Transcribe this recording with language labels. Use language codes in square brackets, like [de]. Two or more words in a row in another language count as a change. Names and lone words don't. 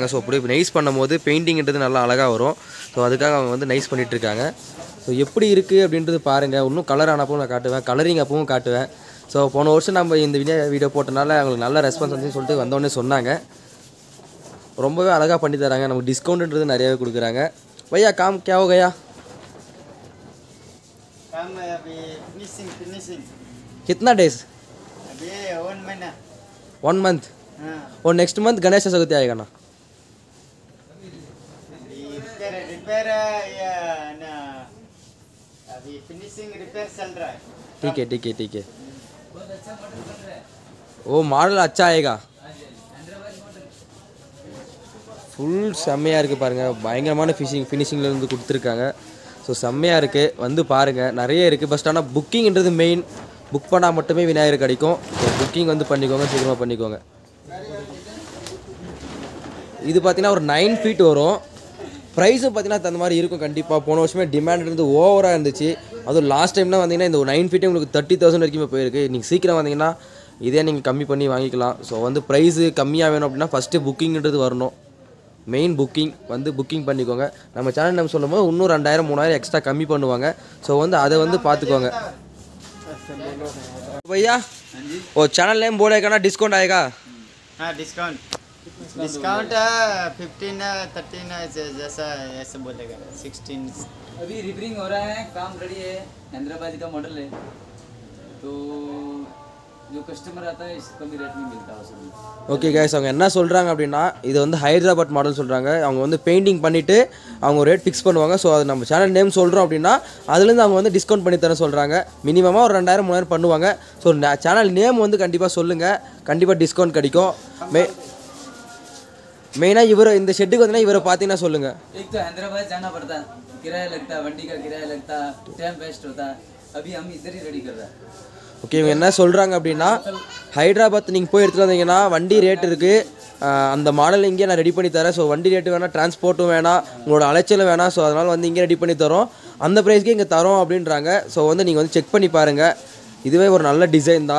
[ta] ஸோ அப்படி நைஸ் பண்ணும்போது பெயிண்டிங்கிறது நல்லா அழகாக வரும். ஸோ அதுக்காக அவங்க நைஸ் பண்ணிகிட்ருக்காங்க. ஸோ எப்படி இருக்குது அப்படின்றது பாருங்கள். இன்னும் கலர் ஆனப்போ நான் காட்டுவேன், கலரிங் அப்பவும் காட்டுவேன். ஸோ போன வருஷம் நம்ம இந்த வீடியோ போட்டனால அவங்களுக்கு நல்ல ரெஸ்பான்ஸ் வந்து சொல்லிட்டு வந்தோடனே சொன்னாங்க. ரொம்பவே அழகாக பண்ணி தராங்க. நமக்கு டிஸ்கவுண்ட்டுன்றது நிறையாவே கொடுக்குறாங்க. [hi] भैया काम के हो गया? कितना डेज? अभी 1 महीना, [en] 1 मंथ। [hi] और [en] next month [hi] गणेश चतुर्थी आएगा ना? रिपेयर या ना, अभी [en] finishing repair [hi] चल रहा है. ठीक है. वो मॉडल अच्छा आएगा. [ta] ஃபுல் செம்மையாக இருக்குது பாருங்கள். பயங்கரமான ஃபினிஷிங்லேருந்து கொடுத்துருக்காங்க. ஸோ செம்மையாக இருக்குது, பாருங்கள். நிறைய இருக்குது. பட் ஆனால் புக்கிங்கிறது மெயின். புக் பண்ணால் மட்டுமே விநாயகர் கிடைக்கும். ஸோ புக்கிங் பண்ணிக்கோங்க, சீக்கிரமாக பண்ணிக்கோங்க. இது பார்த்தீங்கன்னா ஒரு 9 ஃபீட் வரும். ப்ரைஸும் பார்த்தீங்கன்னா அந்த மாதிரி இருக்கும் கண்டிப்பாக. போன வருஷமே டிமாண்ட் ஓவராக இருந்துச்சு. அதுவும் [en] last time [ta] வந்தீங்கன்னா இந்த 9 ஃபீட்டே உங்களுக்கு 30,000 வரைக்குமே போயிருக்கு. நீங்கள் சீக்கிரம் வந்தீங்கன்னா இதே நீங்கள் கம்மி பண்ணி வாங்கிக்கலாம். ஸோ ப்ரைஸு கம்மியாக வேணும் அப்படின்னா [en] first booking [ta] வரணும். [en] main booking booking [ta] பண்ணிக்கோங்க. நம்ம சேனல் நம்ம சொல்லும் போது இன்னும் 2000 3000 எக்ஸ்ட்ரா கம்மி பண்ணுவாங்க. ஸோ அதை பார்த்துக்கோங்க. [hi] भैया वो [en] channel name [hi] बोलेगा ना, डिस्काउंट आएगा? हाँ, डिस्काउंट 15 13 जैसा ऐसे बोलेगा. 16 अभी रिपेयरिंग हो रहा है, काम रेडी है, हैदराबाद का मॉडल है. तो जो कस्टमर आता है इससे कमी रेट नहीं मिलता उसमें. [en] okay guys, [ta] அவங்க என்ன சொல்கிறாங்க அப்படின்னா இது வந்து ஹைதராபாத் மாடல் சொல்கிறாங்க. அவங்க வந்து பெயிண்டிங் பண்ணிவிட்டு அவங்க ரேட் ஃபிக்ஸ் பண்ணுவாங்க. ஸோ அது நம்ம [en] channel name [ta] சொல்கிறோம் அப்படின்னா அதுலேருந்து அவங்க வந்து டிஸ்கவுண்ட் பண்ணி தர சொல்கிறாங்க. மினிமமாக ஒரு 2000-3000 பண்ணுவாங்க. ஸோ [en] channel name [ta] வந்து கண்டிப்பாக சொல்லுங்கள், கண்டிப்பாக டிஸ்கவுண்ட் கிடைக்கும். மெயினாக இவர் இந்த ஷெட்டுக்கு வந்து இவரை பார்த்தீங்கன்னா சொல்லுங்கள். [hi] एक तो हैदराबाद जाना पड़ता, किराया लगता, वंडी का किराया लगता, [en] time waste [hi] होता. अभी हम इधर ही रेडी कर रहे हैं. [ta] ஓகே, இவங்க என்ன சொல்கிறாங்க அப்படின்னா ஹைதராபாத் நீங்கள் போய் எடுத்துகிட்டு வந்தீங்கன்னா வண்டி ரேட் இருக்குது, அந்த மாடல் இங்கே நான் ரெடி பண்ணி தரேன். ஸோ வண்டி ரேட்டு வேணாம், டிரான்ஸ்போர்ட்டும் வேணாம், உங்களோட அலைச்சலும் வேணாம். ஸோ அதனால் வந்து இங்கே ரெடி பண்ணி தரோம், அந்த ப்ரைஸ்க்கே இங்கே தரோம் அப்படின்றாங்க. ஸோ வந்து நீங்கள் வந்து செக் பண்ணி பாருங்கள், இதுவே ஒரு நல்ல டிசைன் தான்.